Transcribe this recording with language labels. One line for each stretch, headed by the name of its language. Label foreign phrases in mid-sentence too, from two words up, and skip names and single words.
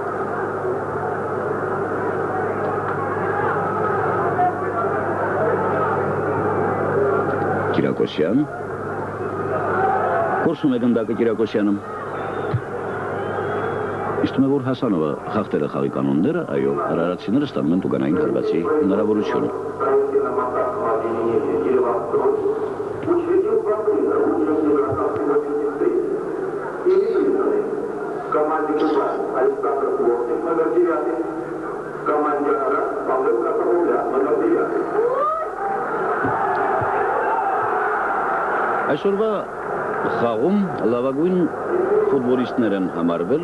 Armenian: Կիրակոսյան։ Կորսում է գնդակը Կիրակոսյանը։ Իստում է, որ Հասանովը խախտել է խաղի կանոնները, այո, արարատցիները ստանում են տուգանային հարվածի հնարավորություն։
Russian: Команде Кубань, Александр Плотник, номер 9. Команде Арат, Павел Капаруля, номер 9.
Armenian: Այսօրվա խաղում լավագույն ֆուտբոլիստներ են համարվել